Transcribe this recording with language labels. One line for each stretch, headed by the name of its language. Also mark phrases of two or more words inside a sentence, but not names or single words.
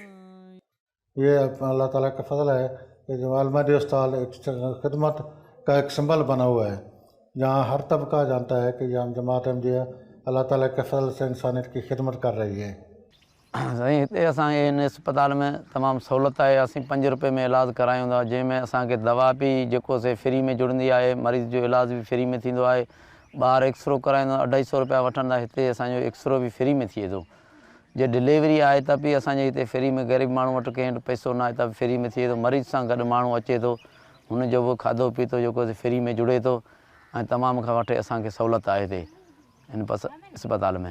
Urdu: یہ اللہ تعالیٰ کا فضل ہے کہ جو المہدی ہسپتال ایک خدمت کا ایک سمبل بنا ہوا ہے, جہاں ہر طبقہ جانتا ہے کہ یہاں جماعت احمدیہ اللہ تعالیٰ کے فضل سے انسانیت کی خدمت کر رہی ہے.
Sindhi: سائیں ہتے اساں ان اسپتال میں تمام سہولت ہے. اسی 5 روپے میں علاج کرایوں था, जंहिं में असांखे दवा बि जेको से फ्री में जुड़ंदी आहे, मरीज़ जो इलाज बि फ्री में थींदो आहे. ॿार एक्सरो कराईंदो 250 रुपया वठंदा, हिते असांजो एक्सरो बि फ्री में थिए थो. जे डिलीवरी आहे त बि असांजे हिते फ्री में, ग़रीब माण्हू वटि कंहिं वटि पैसो न आहे त फ्री में थिए थो. मरीज़ सां गॾु माण्हू अचे थो, हुनजो बि खाधो पीतो जेको फ्री में जुड़े थो ऐं तमामु खां वठी असांखे सहूलियत आहे हिते हिन अस्पताल में.